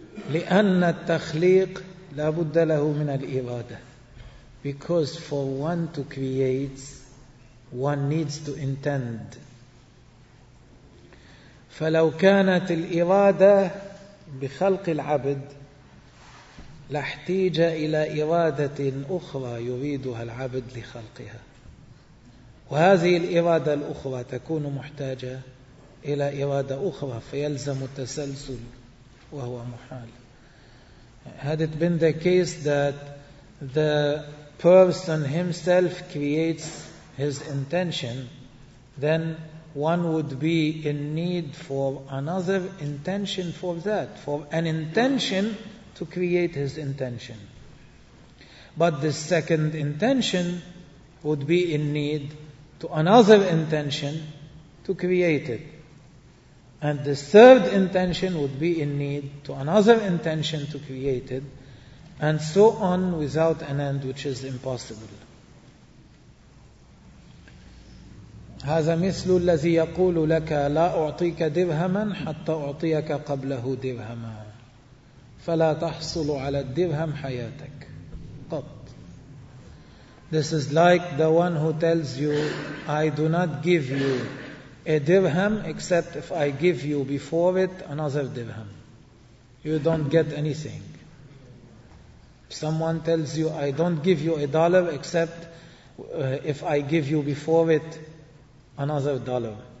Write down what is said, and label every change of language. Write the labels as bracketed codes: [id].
[ar] لأن التخليق لا بد له من الإرادة. [en] Because for one to create, one needs to intend. [ar] فلو كانت الإرادة بخلق العبد لاحتيج إلى إرادة أخرى يريدها العبد لخلقها، وهذه الإرادة الأخرى تكون محتاجة إلى إرادة أخرى، فيلزم التسلسل وهو محال. [en] Had it been the case that the person himself creates his intention, then one would be in need for another intention for that, for an intention to create his intention. But this second intention would be in need to another intention to create it. And the third intention would be in need to another intention to create it, and so on without an end, which is impossible. [ar] هذا مثل الذي يقول لك لا أعطيك درهما حتى أعطيك قبله درهما فلا تحصل على الدرهم حياتك قط. [en] This is like the one who tells you, I do not give you a dirham except if I give you before it another dirham. You don't get anything. Someone tells you, I don't give you a dollar except if I give you before it another dollar.